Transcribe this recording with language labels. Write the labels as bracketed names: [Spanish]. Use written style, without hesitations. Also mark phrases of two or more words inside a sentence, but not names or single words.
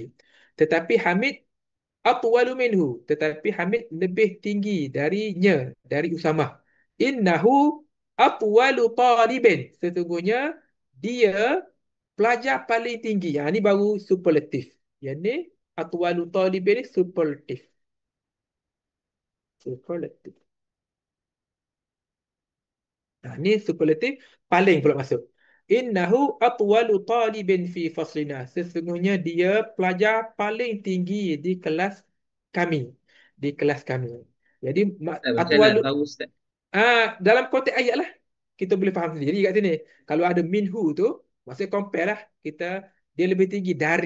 [Indonesian] Tetapi Hamid [Arabic] atwalu minhu. [Indonesian] Tetapi Hamid lebih tinggi darinya, dari Usamah. [Arabic] Innahu atwalu talibin. [Indonesian] Sesungguhnya dia pelajar paling tinggi. [Malay] Ini baru superlatif. Yang ni [Arabic] atwalu talibin [Malay] ni superlatif. Superlatif. Ini superlatif paling pula masuk. [Arabic] Innahu atwalu talibin fi faslina. [Malay] Sesungguhnya dia pelajar paling tinggi di kelas kami. Di kelas kami. Jadi Ustaz, macam nak atwalu tahu Ustaz? dalam konteks ayat lah kita boleh faham sendiri kat sini. Kalau ada minhu tu maksudnya compare lah kita dia lebih tinggi dari.